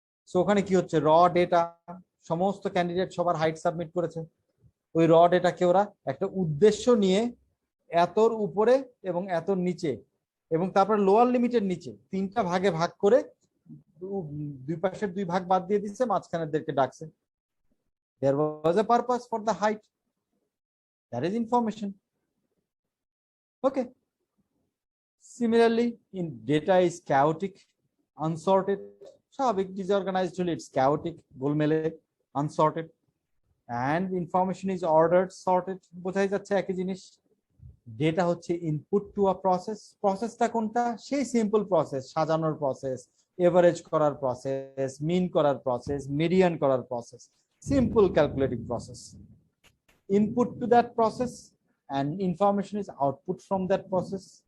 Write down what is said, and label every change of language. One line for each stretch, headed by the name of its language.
Bangla: So ওখানে কি হচ্ছে, র ডেটা, সমস্ত ক্যান্ডিডেট সবার হাইট সাবমিট করেছে, ওই র ডেটাকে ওরা একটা উদ্দেশ্য নিয়ে এতর উপরে এবং এতর নিচে এবং তারপর লোয়ার লিমিটের নিচে 3টা ভাগে ভাগ করে দুই পাশের 2 ভাগ বাদ দিয়ে দিচ্ছে, মাঝখানেরদেরকে ডাকছে।
English: There was a purpose for the height. That is information. Okay. Similarly, in data is chaotic, unsorted. স্বাভাবিক, disorganized হলে it's chaotic,
Bangla: গোলমেলে,
English: unsorted. And information is ordered, sorted.
Bangla: বোঝাই যাচ্ছে একই জিনিস। ডেটা হচ্ছে
English: Input to a process.
Bangla: প্রসেসটা কোনটা? সেই সিম্পল প্রসেস, সাজানোর প্রসেস, এভারেজ করার প্রসেস, মিন করার প্রসেস, মিডিয়ান করার process,
English: simple calculating process. Input to that process and information is output from that process.